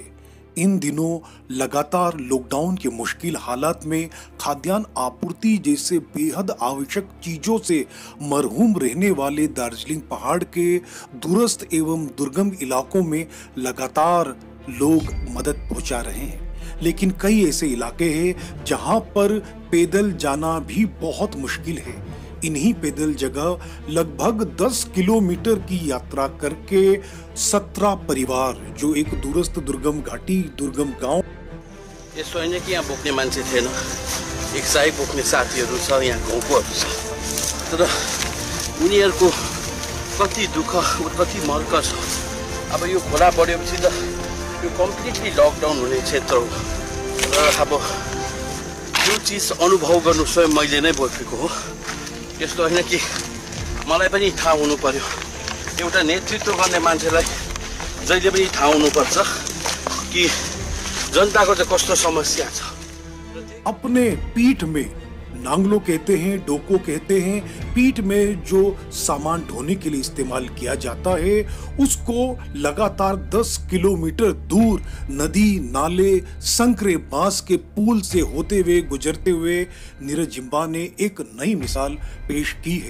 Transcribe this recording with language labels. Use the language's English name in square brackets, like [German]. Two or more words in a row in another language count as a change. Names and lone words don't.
[Hindi] इन दिनों लगातार लॉकडाउन के मुश्किल हालात में खाद्यान्न आपूर्ति जैसे बेहद आवश्यक चीजों से मरहूम रहने वाले दार्जिलिंग पहाड़ के दूरस्थ एवं दुर्गम इलाकों में लगातार लोग मदद पहुंचा रहे हैं। लेकिन कई ऐसे इलाके हैं जहां पर पैदल जाना भी बहुत मुश्किल है। इन्हीं पैदल जगह लगभग 10 किलोमीटर की यात्रा करके 17 परिवार जो एक दूरस्थ दुर्गम घाटी दुर्गम गांव [Nepali] यस्तो हैन कि यहाँ बोक्ने मान्छे थिएन, एक सय बोक्ने साथीहरू छ, यहाँ गाउँकोहरू छ, तर उनीहरूको कति दुःख कति मर्क छ। अब यो खोला बढेपछि त यो [English] completely lockdown [Nepali] हुने क्षेत्र हो र अब यो चिज अनुभव गर्नु स्वयं मैले नै बोकेको हो। यस्तो होइन कि मलाई पनि थाहा हुनु पर्यो, एउटा नेतृत्व गर्ने मान्छेलाई जहिले पनि थाहा हुनुपर्छ कि जनताको चाहिँ कस्तो समस्या छ। [Hindi] अपने पीठ में नांगलो कहते हैं, डोको कहते हैं, पीठ में जो सामान ढोने के लिए इस्तेमाल किया जाता है उसको लगातार 10 किलोमीटर दूर नदी नाले संकरे बांस के पुल से होते हुए गुजरते हुए नीरज जिम्बा ने एक नई मिसाल पेश की है।